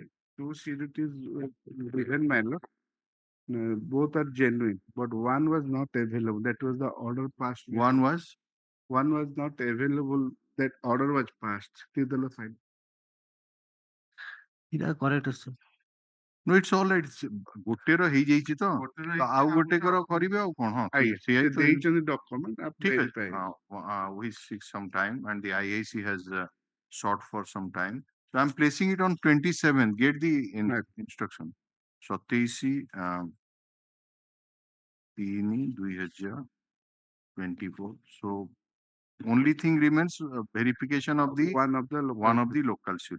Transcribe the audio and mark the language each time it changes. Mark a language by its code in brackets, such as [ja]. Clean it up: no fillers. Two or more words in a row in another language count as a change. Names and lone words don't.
[en] 2 sureties given, my lord. Both are genuine, but one was not available. That was the order passed. One was not available. That order was passed. It is correct, sir. No, it's all right. [or] ଗୋଟେ ର ହେଇଯାଇଛି ତ ଆଉ ଗୋଟେ କର କରିବେ ଆଉ କଣ? ହଁ ଦେଇଛନ୍ତି document. ଠିକ ଅଛି. [en] We seek some time and the IAC has sought for some time. So I'm placing it on 27. Get the instruction. 27/3/2024. So only thing remains verification of the one of the local surety.